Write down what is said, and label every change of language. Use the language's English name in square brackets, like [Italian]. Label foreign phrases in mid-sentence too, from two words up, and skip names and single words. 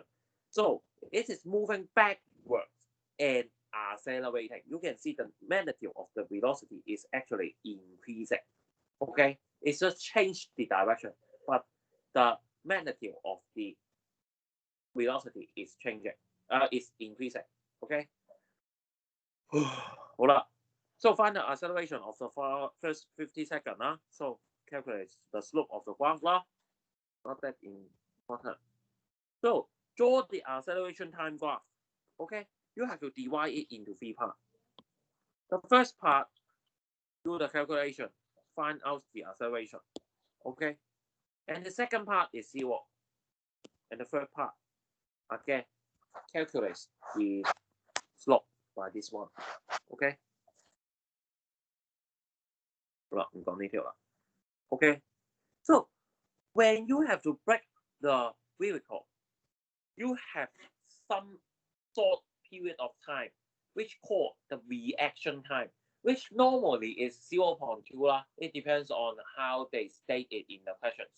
[English] So it is moving backwards and accelerating. You can see the magnitude of the velocity is actually increasing, okay? It's just changed the direction, but the magnitude of the velocity is changing, is increasing, okay? 好啦。So find the acceleration of the first 50 seconds. So calculate the slope of the graph. Not that important. So draw the acceleration time graph. Okay, you have to divide it into 3 parts. The first part, do the calculation, find out the acceleration. Okay, and the second part is 0. And the third part, again, calculate the slope by this one. Okay. [Cantonese] 好啦，唔講呢條啦。 [English] Okay, so when you have to break the vehicle, you have some short period of time, which called the reaction time, which normally is 0.2 lah. It depends on how they state it in the questions.